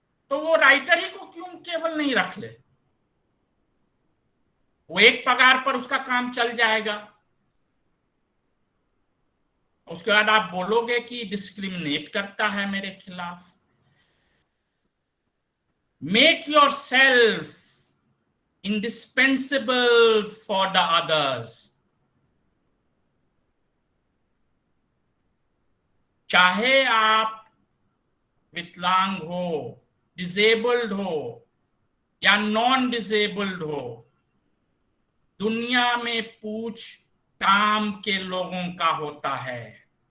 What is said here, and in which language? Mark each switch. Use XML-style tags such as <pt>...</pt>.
<hi>तो वो राइटर ही को क्यों केवल नहीं रख ले? वो एक पगार पर उसका काम चल जाएगा। उसके बाद आप बोलोगे कि डिस्क्रिमिनेट करता है मेरे खिलाफ।</hi> <en>Make yourself indispensable for the others।</en> <hi>चाहे आप विकलांग हो, डिसेबल्ड हो या नॉन डिसेबल्ड हो, दुनिया में पूछ काम के लोगों का होता है।</hi>